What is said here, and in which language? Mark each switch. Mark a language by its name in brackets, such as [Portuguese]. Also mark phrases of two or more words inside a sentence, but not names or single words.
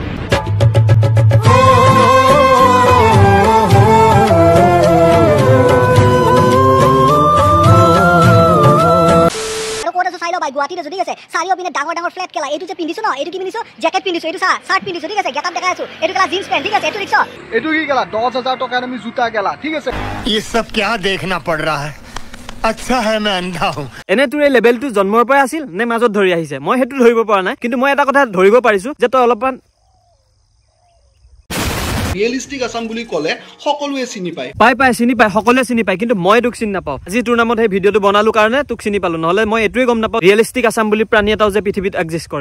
[Assamese] গুৱাহাটীতে ঠিক আছে চাৰিওপিনে ডাঙৰ ডাঙৰ ফ্লেট কেলা এইটো যে পিন্ধিছো ন এইটো কি পিন্ধিছো জেকেট পিন্ধিছো এইটো চাৰ্ট পিন্ধিছো ঠিক আছে গেটাপ দেখাই আছো এইটো কেলা [English] jeans pant [Assamese] ঠিক আছে এইটো ৰিক্সা এইটো কি কেলা 10000 টকাৰ আমি জোতা কেলা ঠিক আছে [Hindi] ये सब क्या देखना पड़ रहा है अच्छा है मैं अंधा हूं [Assamese] এনে তোৰ এই লেভেলটো জন্মৰ পৰা আছিল নে মাজত ধৰি আহিছে মই হেতু ধৰিব পৰা নাই কিন্তু মই এটা কথা ধৰিব পাৰিছো যে তই অলপমান ৰিয়েলিষ্টিক আসাম বুলি ক'লে সকলোৱে চিনি পায় পাই চিনি পায় সকলোৱে চিনি পায় কিন্তু মই তোক চিনি নাপাওঁ আজি তোৰ নামত সেই ভিডিঅ'টো বনালো কাৰণে তোক চিনি পালো নহলে মই এটোৱে গম নাপাওঁ ৰিয়েলিষ্টিক আসাম বুলি প্ৰাণী এটাও যে পৃথিৱীত এক্সিষ্ট কৰে